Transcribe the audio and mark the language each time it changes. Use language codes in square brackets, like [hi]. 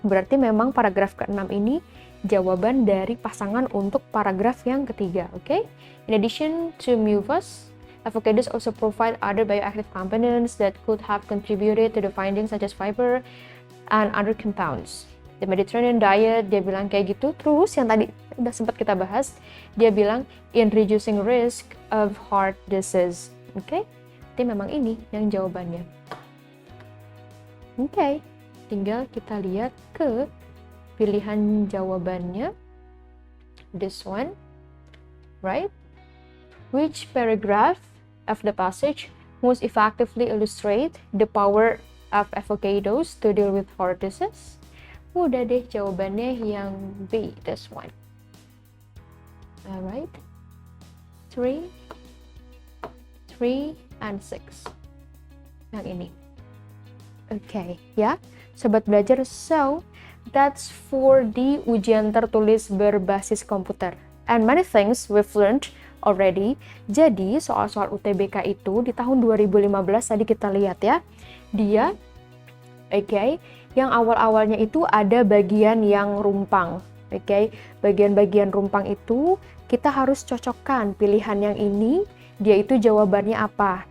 [id] Berarti memang paragraf ke-6 ini jawaban dari pasangan untuk paragraf yang ketiga. Oke? [en] In addition to mucus, avocados also provide other bioactive components that could have contributed to the findings such as fiber and other compounds. [id] The Mediterranean diet, dia bilang kayak gitu. Terus yang tadi udah sempat kita bahas, dia bilang [en] in reducing risk of heart disease. [id] Oke? Jadi memang ini yang jawabannya. Oke, tinggal kita lihat ke pilihan jawabannya. [en] This one, right? Which paragraph of the passage most effectively illustrate the power of avocados to deal with heart disease? [id] Udah deh, jawabannya yang B, [en] this one. Alright, 3, and 6. [id] Yang ini. Okay, ya, sobat belajar. [en] So, that's for the [id] ujian tertulis berbasis komputer. [en] And many things we've learned already. [id] Jadi soal-soal UTBK itu di tahun 2015 tadi kita lihat ya, dia yang awal-awalnya itu ada bagian yang rumpang. Bagian-bagian rumpang itu kita harus cocokkan pilihan yang ini, dia itu jawabannya apa.